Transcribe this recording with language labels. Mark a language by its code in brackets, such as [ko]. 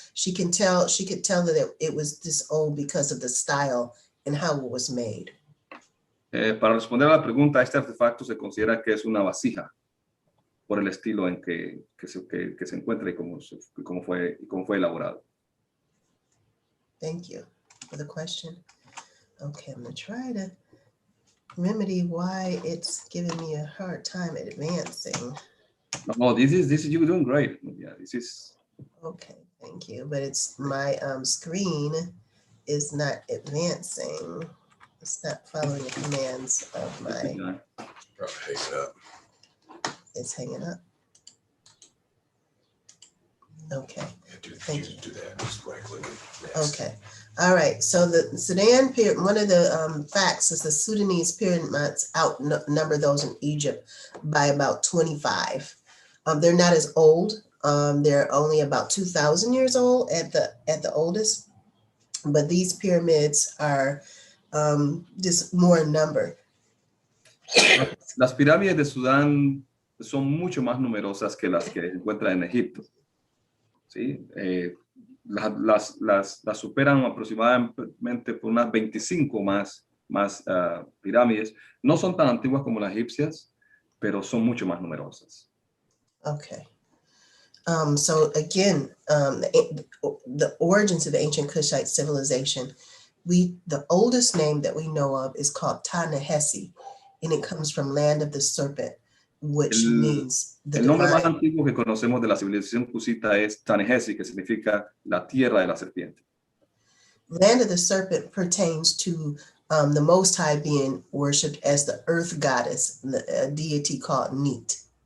[en] She could tell that it was this old because of the style and how it was made. [es] Para responder a la pregunta, este artefacto se considera que es una vasija por el estilo en que se encuentra y cómo fue elaborado. [en] Thank you for the question. Okay, I'm going to try to remedy why it's giving me a hard time at advancing. No, this is you're doing great. Yeah, this is okay. Thank you, but it's my screen is not advancing. It's not following the commands of my. Probably hang it up. It's hanging up. Okay. Thank you. Do that. Just right click it. Okay. All right, so the Sudan pyramid, one of the facts is the Sudanese pyramids outnumber those in Egypt by about 25. They're not as old. They're only about 2,000 years old at the oldest, but these pyramids are just more in number. [es] Las pirámides de Sudán son mucho más numerosas que las que se encuentran en Egipto. ¿Sí? Las superan aproximadamente por unas 25 más pirámides. No son tan antiguas como las egipcias, pero son mucho más numerosas. [en] Okay. So again, the origins of the ancient Kushite civilization, the oldest name that we know of is called Ta-Nehesi, and it comes from land of the serpent, which means the [es] el nombre más [en] divine. [es] antiguo que conocemos de la civilización cusita es Tanehesi, que significa la tierra de la serpiente. [en] Land of the serpent pertains to the Most High being worshipped as the earth goddess, a deity called Neet.